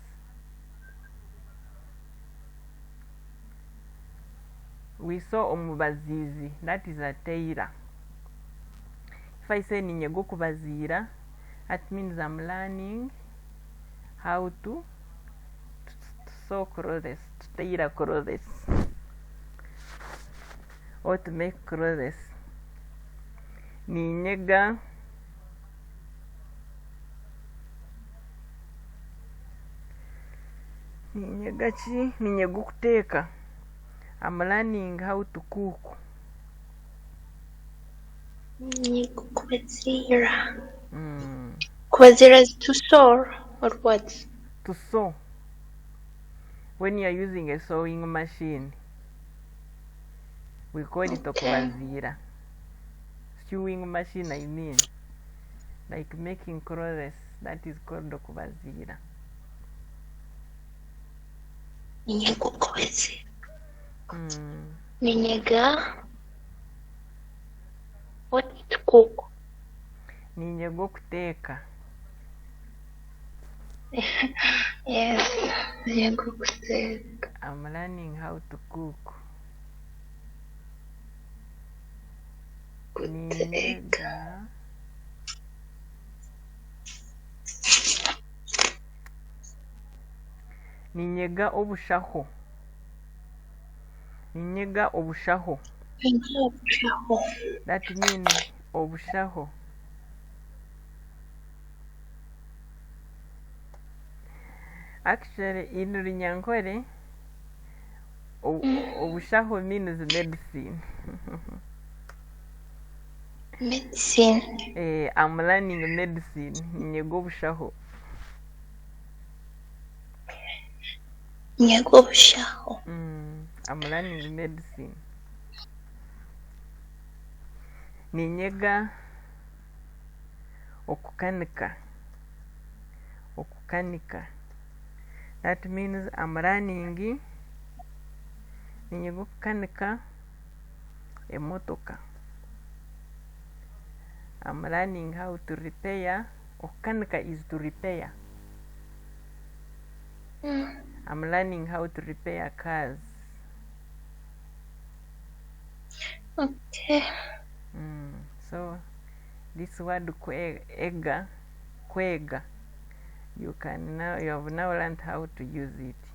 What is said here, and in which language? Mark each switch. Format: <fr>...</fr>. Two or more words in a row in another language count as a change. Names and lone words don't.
<en>We saw omubazizi, that is a tailor. If I say</en> <nyn>ninyego kubazira,</nyn> <en>that means I'm learning how to sew clothes, to tailor clothes, or to make clothes.</en> <nyn>Ninyega chi ninyego kuteka.</nyn> <en>I'm learning how to cook.</en> <nyn>Ninyego kubazira.</nyn> <en>Kubazira is to sew or what? To sew. When you are using a sewing machine, we call it okubazira. Sewing machine, I mean. Like making clothes, that is called okubazira.</en> <nyn>Ninyego kubazira. Ninyega.</nyn> <en>What to cook?</en> <nyn>Ninyego kuteka. Yes, ninyego kuteka.</nyn> <en>I'm learning how to cook.</en> <nyn>Ninyega. Ninyega obushaho. Ninyega obushaho.</nyn> <en>That means obushaho. Actually, in Runyankore, obushaho means medicine. Medicine. I'm learning medicine.</en> <nyn>Ninyego obushaho. Ninyego obushaho.</nyn> <en>I'm learning medicine.</en> <nyn>Ninyega okukanika. Okukanika.</nyn> <en>That means I'm learning</en> <nyn>ninyego okukanika emotoka.</nyn> <en>I'm learning how to repair. Okukanika is to repair. I'm learning how to repair cars. Okay. So this word kwega, you have now learned how to use it.</en>